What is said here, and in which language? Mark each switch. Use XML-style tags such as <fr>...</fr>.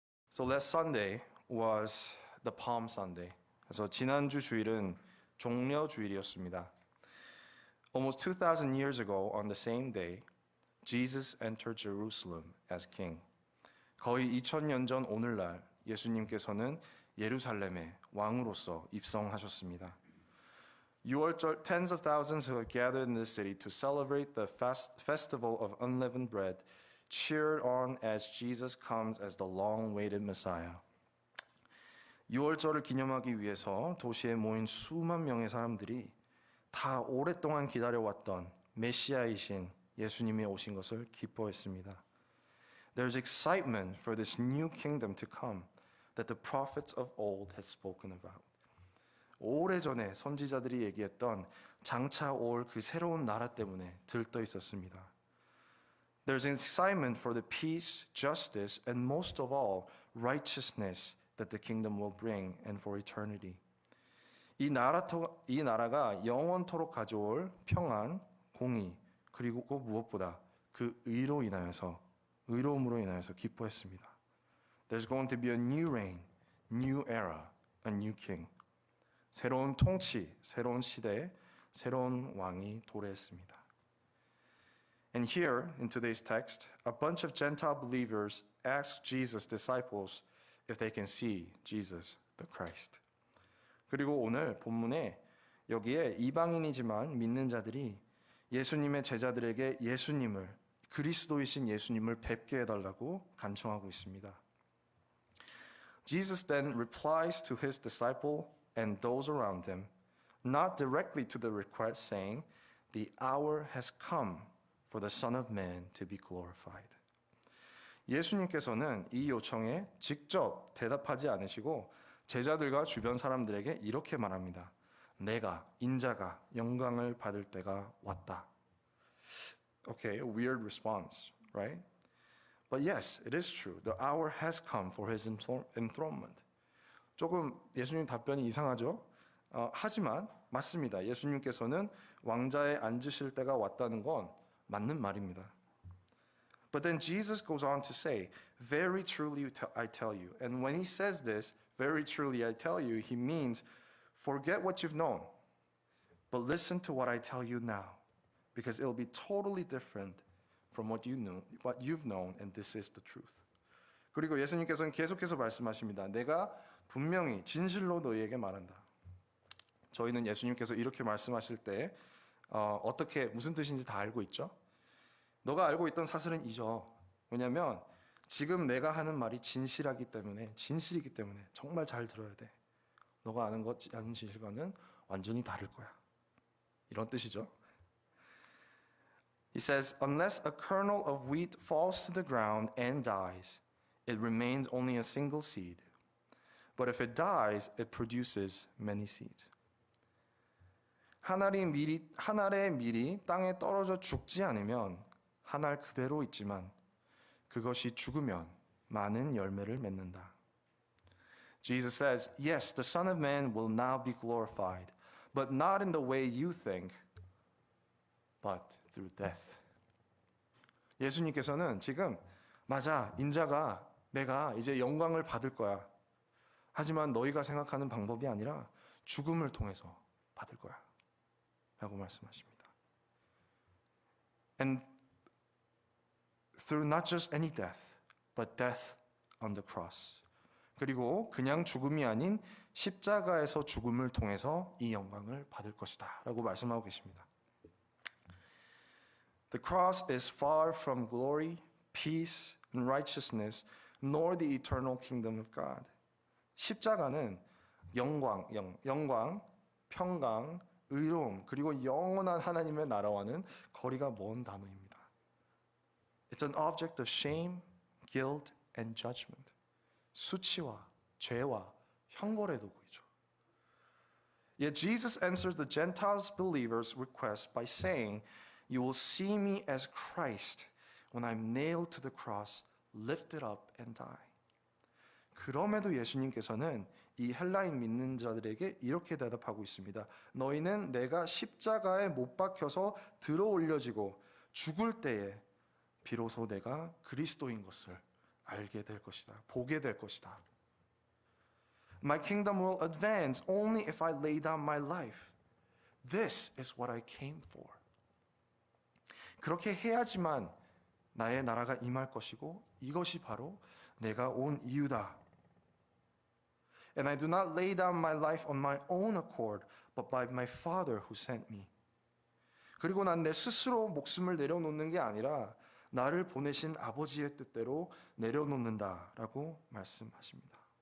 <en>So last Sunday was the Palm Sunday.</en> <ko>그래서 지난주 주일은 종려 주일이었습니다.</ko> <en>Almost 2,000 years ago on the same day, Jesus entered Jerusalem as king.</en> <ko>거의 2000년 전 오늘날 예수님께서는 예루살렘의 왕으로서 입성하셨습니다.</ko> <en>6월절 tens of thousands who had gathered in the city to celebrate the festival of unleavened bread cheered on as Jesus comes as the long-awaited Messiah.</en> <ko>6월절을 기념하기 위해서 도시에 모인 수만 명의 사람들이 다 오랫동안 기다려왔던 메시아이신 예수님이 오신 것을 기뻐했습니다.</ko> <en>There's excitement for this new kingdom to come that the prophets of old had spoken about.</en> <ko>오래전에 선지자들이 얘기했던 장차 올 그 새로운 나라 때문에 들떠 있었습니다.</ko> <en>There's excitement for the peace, justice, and most of all, righteousness that the kingdom will bring and for eternity.</en> <ko>이 나라가 영원토록 가져올 평안, 공의, 그리고 꼭 무엇보다 그 의로움으로 인하여서 기뻐했습니다.</ko> <en>There's going to be a new reign, new era, a new king.</en> <ko>새로운 통치, 새로운 시대, 새로운 왕이 도래했습니다.</ko> <en>And here, in today's text, a bunch of Gentile believers ask Jesus' disciples if they can see Jesus, the Christ.</en> <ko>그리고 오늘 본문에 여기에 이방인이지만 믿는 자들이 예수님의 제자들에게 예수님을, 그리스도이신 예수님을 뵙게 해달라고 간청하고 있습니다.</ko> <en>Jesus then replies to his disciple and those around him, not directly to the request, saying, "The hour has come for the Son of Man to be glorified."</en> <ko>예수님께서는 이 요청에 직접 대답하지 않으시고 제자들과 주변 사람들에게 이렇게 말합니다. 내가, 인자가 영광을 받을 때가 왔다.</ko> <en>Okay, a weird response, right? But yes, it is true. The hour has come for his enthronement.</en> <ko>조금 예수님 답변이 이상하죠? 하지만 맞습니다. 예수님께서는 왕자에 앉으실 때가 왔다는 건 맞는 말입니다.</ko> <en>But then Jesus goes on to say, "Very truly I tell you." And when he says this, "Very truly I tell you," he means, forget what you've known, but listen to what I tell you now, because it'll be totally different from what you've known, and this is the truth.</en> <ko>그리고 예수님께서는 계속해서 말씀하십니다. 내가 분명히 진실로 너희에게 말한다. 저희는 예수님께서 이렇게 말씀하실 때 어떻게 무슨 뜻인지 다 알고 있죠? 너가 알고 있던 사실은 잊어. 왜냐하면 지금 내가 하는 말이 진실이기 때문에 정말 잘 들어야 돼. 너가 아는 진실과는 완전히 다를 거야. 이런 뜻이죠.</ko> <en>He says, "Unless a kernel of wheat falls to the ground and dies, it remains only a single seed. But if it dies, it produces many seeds."</en> <ko>한 알의 밀이 땅에 떨어져 죽지 않으면 한 알 그대로 있지만 그것이 죽으면 많은 열매를 맺는다.</ko> <en>Jesus says, "Yes, the Son of Man will now be glorified, but not in the way you think, but through death."</en> <ko>예수님께서는 지금 맞아, 인자가 내가 이제 영광을 받을 거야. 하지만 너희가 생각하는 방법이 아니라 죽음을 통해서 받을 거야. 라고 말씀하십니다.</ko> <en>And through not just any death, but death on the cross.</en> <ko>그리고 그냥 죽음이 아닌 십자가에서 죽음을 통해서 이 영광을 받을 것이다. 라고 말씀하고 계십니다.</ko> <en>The cross is far from glory, peace, and righteousness, nor the eternal kingdom of God.</en> <ko>십자가는 영광, 평강, 의로움, 그리고 영원한 하나님의 나라와는 거리가 먼 단어입니다.</ko> <en>It's an object of shame, guilt, and judgment.</en> <ko>수치와 죄와 형벌의 도구이죠.</ko> <en>Yet Jesus answers the Gentiles believers' request by saying, "You will see me as Christ when I'm nailed to the cross, lifted up and die."</en> <ko>그럼에도 예수님께서는 이 헬라인 믿는 자들에게 이렇게 대답하고 있습니다. 너희는 내가 십자가에 못 박혀서 들어 올려지고 죽을 때에 비로소 내가 그리스도인 것을 알게 될 것이다. 보게 될 것이다.</ko> <en>My kingdom will advance only if I lay down my life. This is what I came for.</en> <ko>그렇게 해야지만 나의 나라가 임할 것이고 이것이 바로 내가 온 이유다.</ko> <en>And I do not lay down my life on my own accord, but by my Father who sent me.</en> <ko>그리고 난 내 스스로 목숨을 내려놓는 게 아니라 나를 보내신 아버지의 뜻대로 내려놓는다라고 말씀하십니다.</ko>